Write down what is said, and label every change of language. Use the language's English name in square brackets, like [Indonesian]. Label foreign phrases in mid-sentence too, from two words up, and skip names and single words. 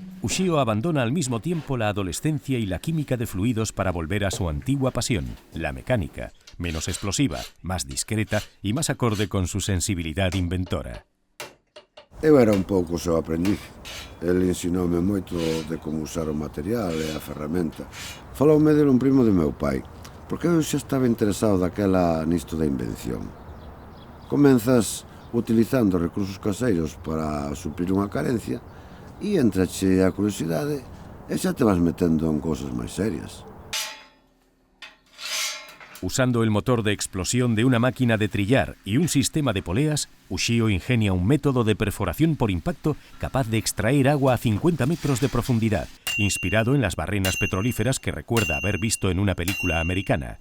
[Spanish] Ushio abandona al mismo tiempo la adolescencia y la química de fluidos para volver a su antigua pasión, la mecánica, menos explosiva, más discreta y más acorde con su sensibilidad inventora. [Galician] Eu era un pouco o seu aprendiz. El ensinoume moito de como usar o material e a ferramenta. Faloume dele un primo de meu pai, porque eu xa estaba interesado daquela nisto da invención. Comenzas utilizando recursos caseiros para suplir unha carencia e entrache a curiosidade e xa te vas metendo en cousas máis serias. [Spanish] Usando el motor de explosión de una máquina de trillar y un sistema de poleas, Ushio ingenia un método de perforación por impacto capaz de extraer agua a 50 metros de profundidad, inspirado en las barrenas petrolíferas que recuerda haber visto en una película americana.